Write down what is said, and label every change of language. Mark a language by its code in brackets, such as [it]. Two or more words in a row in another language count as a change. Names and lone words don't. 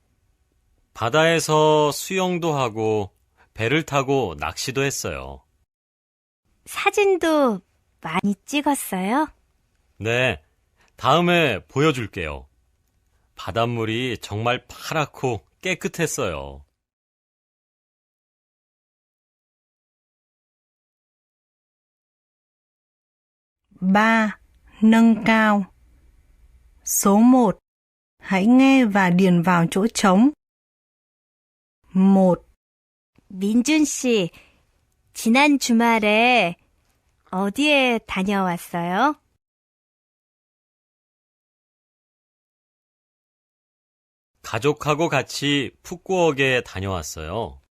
[ko] 바다에서 수영도 하고 배를 타고 낚시도 했어요. 사진도 많이 찍었어요? 네, 다음에 보여줄게요. 바닷물이 정말 파랗고 깨끗했어요. [vi] Ba, nâng cao. Số 1. Hãy nghe và điền vào chỗ trống. [ko] 1, 민준 씨, 지난 주말에 어디에 다녀왔어요? 가족하고 같이 푸꾸옥에 다녀왔어요.